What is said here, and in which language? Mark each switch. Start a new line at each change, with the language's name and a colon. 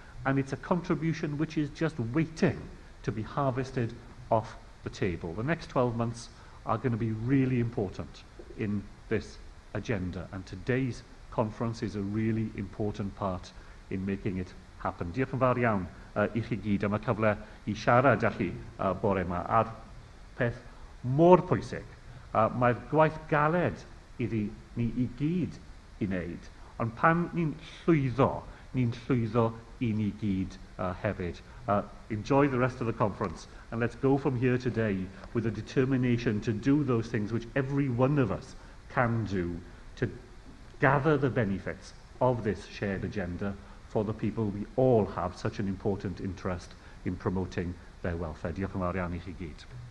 English: And it's a contribution which is just waiting to be harvested off the table. The next 12 months are going to be really important in this agenda, and today's conference is a really important part in making it happen.
Welsh: Diolch yn fawr iawn I chi gyd am y cyfle I siarad â chi bore yma a'r peth mor pwysig. Mae'r gwaith galed iddi ni I gyd I wneud, ond pan ni'n llwyddo I ni gyd hefyd.
English: Enjoy the rest of the conference, and let's go from here today with a determination to do those things which every one of us can do to gather the benefits of this shared agenda for the people we all have such an important interest in promoting their welfare.
Welsh: Diolch yn fawr iawn I chi gyd.